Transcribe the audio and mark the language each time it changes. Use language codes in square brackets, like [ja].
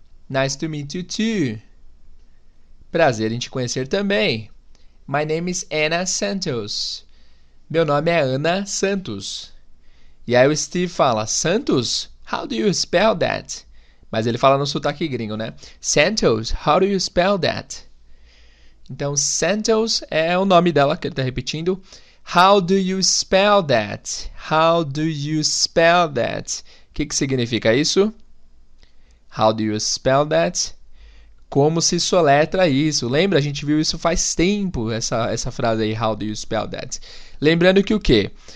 [en] Nice to meet you too. [pt] Prazer em te conhecer também. [en] My name is Anna Santos. [pt] Meu nome é Ana Santos. E aí o Steve fala: Santos? [en] How do you spell that? [pt] Mas ele fala no sotaque gringo, né? [en] Santos, how do you spell that? [pt] Então, Santos é o nome dela, que ele está repetindo. [en] How do you spell that? How do you spell that? [pt] O que significa isso? [en] How do you spell that? [pt] Como se soletra isso? Lembra? A gente viu isso faz tempo, essa frase aí, [en] how do you spell that? [pt] Lembrando que o quê?